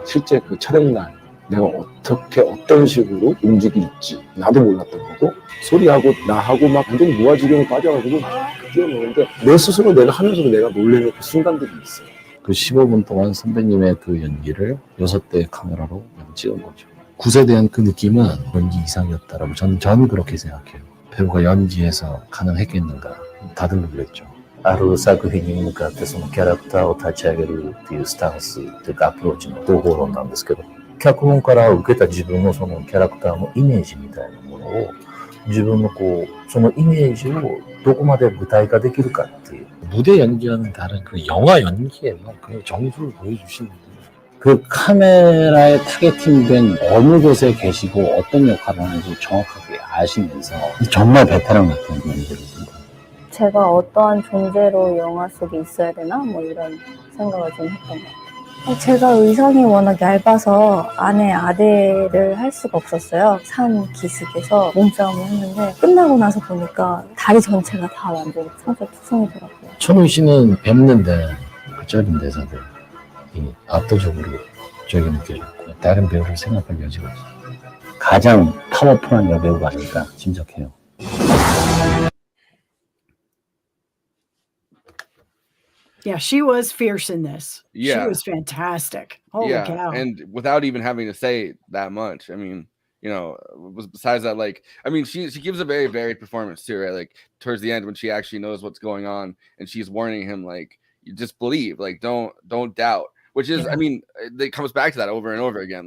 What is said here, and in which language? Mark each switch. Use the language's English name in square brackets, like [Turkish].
[Korean] 실제 그 촬영날 내가 어떻게 어떤 식으로 움직일지 나도 몰랐던 거고 소리하고 나하고 막 완전히 무아지경에 빠져가지고 막 뛰어노는데 내 스스로 내가 하면서도 내가 놀래는 그 순간들이 있어요. 그 15분 동안 선배님의 그 연기를 6대의 카메라로 찍은 거죠. 굿에 대한 그 느낌은 연기 이상이었다라고 저는 그렇게 생각해요. 배우가 연기해서 가능했겠는가 다들 놀랬죠. [Japanese] ある作品に向かってそのキャラクターを立ち上げるっていうスタンスっていうかアプローチの方法論なんですけど、脚本から受けた自分のそのキャラクターのイメージみたいなものを自分のこうそのイメージをどこまで具体化できるかっていう [Korean] 무대 연기와는 다른 그 영화 연기에만 그 정수를 보여주시는 그 카메라에 타겟팅된 어느 곳에 계시고 어떤 역할을 하는지 정확하게 아시면서 정말 베테랑 같은 연기를 제가 어떠한 존재로 영화 속에 있어야 되나? 뭐 이런 생각을 좀 했던 것 같아요. 제가 의상이 워낙 얇아서 안에 아대를 할 수가 없었어요. 산 기슭에서 몸싸움을 했는데 끝나고 나서 보니까 다리 전체가 다 완전히 상처투성이더라고요. 천훈 씨는 뵙는데 그 짧은 대사들이 압도적으로 저에게 느껴졌고 다른 배우를 생각할 여지가 없어요. 가장 파워풀한 여배우가 아닐까 짐작해요. [English] Yeah, she was fierce in this. Yeah. She was fantastic. Holy cow. And without even having to say that much, I mean, you know, besides that, like, I mean, she gives a very varied performance too, right? Like towards the end when she actually knows what's going on and she's warning him, like, you just believe, like, don't doubt, which is, I mean, it comes back to that over and over again.